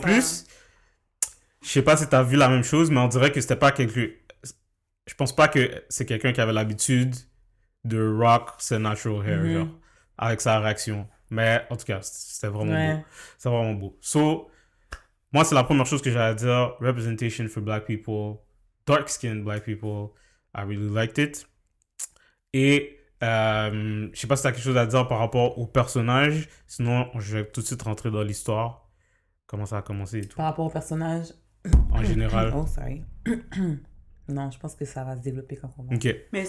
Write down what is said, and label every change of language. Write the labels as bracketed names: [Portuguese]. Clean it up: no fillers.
[French] plus, je sais pas si t'as vu la même chose, mais on dirait que c'était pas quelqu'un... Je pense pas que c'est quelqu'un qui avait l'habitude de rock ses [English] natural hair, [French] Mhm. genre, avec sa réaction. Mais en tout cas, c'était vraiment Ouais. beau. C'est vraiment beau. So, moi, c'est la première chose que j'allais dire. [English] Representation for black people, dark-skinned black people. I really liked it. [French] Et je sais pas si t'as quelque chose à dire par rapport au personnage. Sinon, je vais tout de suite rentrer dans l'histoire. Comment ça a commencé et tout. Par rapport au personnage. En général. [English] Oh, sorry. [French] Non, je pense que ça va se développer quand on va. Ok. Mais est-ce